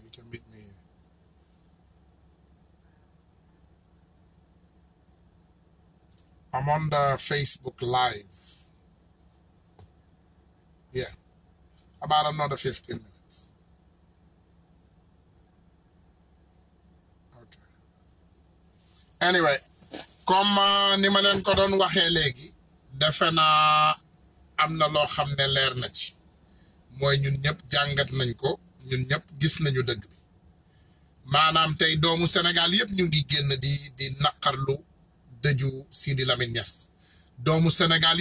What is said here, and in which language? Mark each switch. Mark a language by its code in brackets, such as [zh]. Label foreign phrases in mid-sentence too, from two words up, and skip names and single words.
[en] You can meet me here. I'm on the Facebook Live. Yeah. About another 15 minutes. Okay. Anyway, [wo] comme ni ma leen ko doon waxee léegi defe naa am na loo xam ne leer na ci mooy ñun ñëpp jàngat nañ ko ñun ñëpp gis nañu dëgg bi maanaam tey doomu Sénégal yëpp ñu ngi génn di naqarlu dëju Sidi Lamine Niass doomu Sénégal